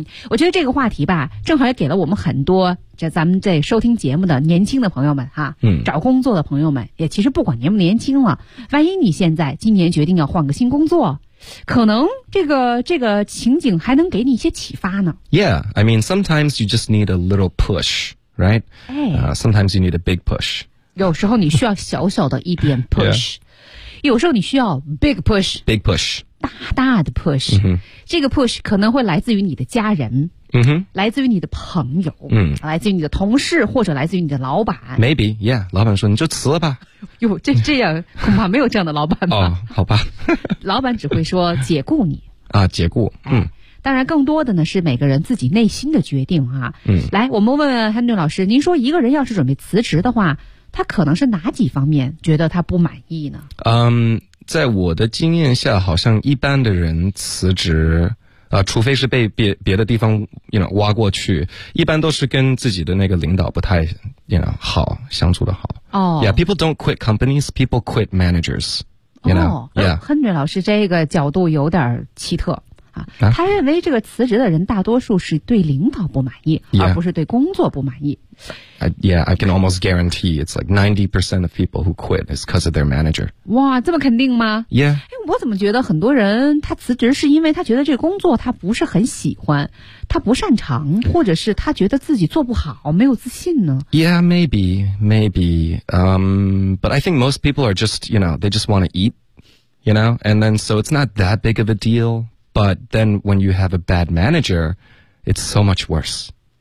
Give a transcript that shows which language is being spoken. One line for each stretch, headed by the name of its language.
Chinese: 我觉得这个话题吧，正好也给了我们很多这咱们在收听节目的年轻的朋友们哈、找工作的朋友们，也其实不管年不年轻了，万一你现在今年决定要换个新工作，可能这个情景还能给你一些启发呢。
English: Yeah, I mean sometimes you just need a little pushRight?、Sometimes you need a big push.
Chinese: 有时候你需要小小的一点 push. 有时候你需要 big push.
English: Big push.
Chinese: 大大的 push.、这个 push 可能会来自于你的家人、来自于你的朋友、来自于你的同事，或者来自于你的老板。
English: Maybe, yeah.
Chinese: 老板说你就辞了吧。哟，这样恐怕没有这样的老板吧。好吧。老板只会说解雇你。啊，解雇。当然更多的呢是每个人自己内心的决定啊。来，我们问汉顿老师，您说一个人要是准备辞职的话，他可能是哪几方面觉得他不满意呢？在我的经验下，好像一般的人辞职除非是被别的地方
English: you know,
Chinese: 挖过去，一般都是跟自己的那个领导不太
English: you know,
Chinese: 好，相处的好。
English: Yeah, people don't quit companies, people quit managers. You know? Yeah.
Chinese: 汉顿老师这个角度有点奇特。他认为这个辞职的人大多数是对领导不满意、而不是对工作不满意。
English: I can almost guarantee it's like 90% of people who quit is because of their manager.
Chinese: 哇，这么肯定吗？
English: Yeah.
Chinese: 我怎么觉得很多人他辞职是因为他觉得这个工作他不是很喜欢，他不擅长，或者是他觉得自己做不好，没有自信呢？
English: Yeah, maybe. But I think most people are just, you know, they just want to eat, you know? And then so it's not that big of a deal. But then when you have a bad manager, it's so much worse.